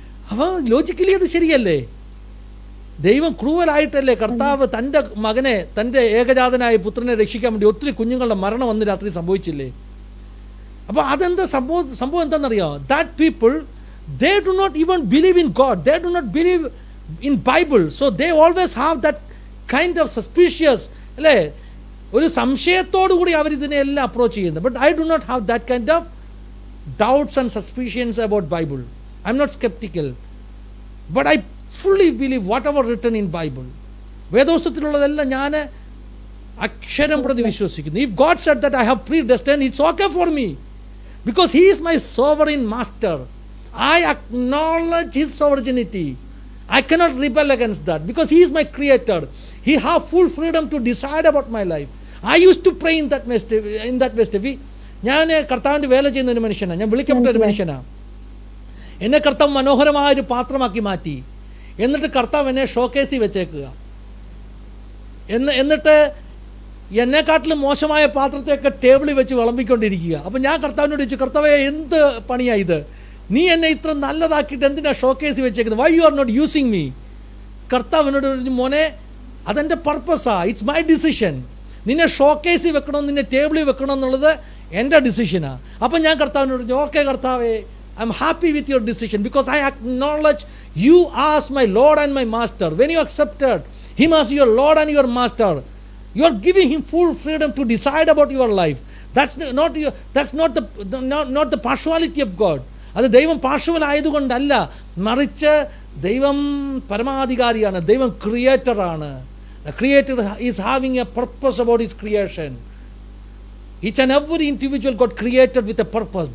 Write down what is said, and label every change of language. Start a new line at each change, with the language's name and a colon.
Malayalam: അപ്പോൾ ലോജിക്കലി അത് ശരിയല്ലേ? ദൈവം ക്രൂവലായിട്ടല്ലേ കർത്താവ് തൻ്റെ മകനെ, തൻ്റെ ഏകജാതനായ പുത്രനെ രക്ഷിക്കാൻ വേണ്ടി ഒത്തിരി കുഞ്ഞുങ്ങളുടെ മരണം വന്ന് രാത്രി സംഭവിച്ചില്ലേ? അപ്പോൾ അതെന്താ സംഭവം എന്താണെന്നറിയാമോ?
English: that people, they do not even believe in God, they do not believe in Bible, so they always have that kind of suspicious, അല്ലേ,
Malayalam: ഒരു സംശയത്തോടു കൂടി അവരിതിനെ എല്ലാം അപ്രോച്ച് ചെയ്യുന്നത്.
English: But I do not have that kind of doubts and suspicions about Bible. I'm not skeptical, but I fully believe whatever written in Bible.
Malayalam: വേദപുസ്തകത്തിലുള്ളതെല്ലാം ഞാൻ അക്ഷരം പ്രതി വിശ്വസിക്കുന്നു.
English: If God said that I have predestined, it's okay for me because He is my sovereign master. I acknowledge His sovereignty. I cannot rebel against that because He is my creator. He have full freedom to decide about my life. I used to pray in that way.
Malayalam: ഞാൻ കർത്താവിൻ്റെ വേല ചെയ്യുന്ന ഒരു മനുഷ്യനാണ്. ഞാൻ വിളിക്കപ്പെട്ട ഒരു മനുഷ്യനാണ്. എന്നെ കർത്താവ് മനോഹരമായ ഒരു പാത്രമാക്കി മാറ്റി. എന്നിട്ട് കർത്താവ് എന്നെ ഷോക്കേസിൽ വെച്ചേക്കുക. എന്നിട്ട് എന്നെക്കാട്ടിലും മോശമായ പാത്രത്തെയൊക്കെ ടേബിളിൽ വെച്ച് വിളമ്പിക്കൊണ്ടിരിക്കുക. അപ്പം ഞാൻ കർത്താവിനോട് ചോദിച്ചു, കർത്താവേ എന്ത് പണിയാണ് ഇത്? നീ എന്നെ ഇത്ര നല്ലതാക്കിയിട്ട് എന്തിനാ ഷോക്കേസിൽ വെച്ചേക്കുന്നത്?
English: Why you are not using me?
Malayalam: കർത്താവിനോട് പറഞ്ഞു, മോനെ അതെൻ്റെ പർപ്പസാ,
English: It's my decision.
Malayalam: നിന്നെ ഷോക്കേസിൽ വെക്കണോ നിന്നെ ടേബിളിൽ വെക്കണോ എന്നുള്ളത് എൻ്റെ ഡിസിഷനാണ്. അപ്പം ഞാൻ കർത്താവിനോട് പറഞ്ഞു, ഓക്കെ കർത്താവേ,
English: I am happy with your decision because I acknowledge you as my Lord and my Master. When you accepted Him as your Lord and your Master, you are giving Him full freedom to decide about your life. That's not the partiality of God.
Malayalam: അത് ദൈവം partial ആയതുകൊണ്ടല്ല, മറിച്ച് ദൈവം പരമാധികാരിയാണ്, ദൈവം ക്രിയേറ്ററാണ്.
English: The Creator is having a purpose about His creation. Each and every individual got created with a purpose.